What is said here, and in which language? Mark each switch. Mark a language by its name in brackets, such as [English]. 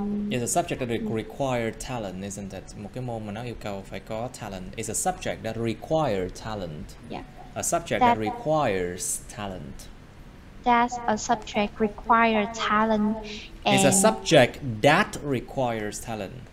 [English] it's a subject that requires talent, isn't it? [Vietnamese] Một cái môn mà nó yêu cầu phải có talent. [English] It's a subject that requires talent. Yeah. A subject that requires talent. That's a subject require talent. It's a subject that requires talent.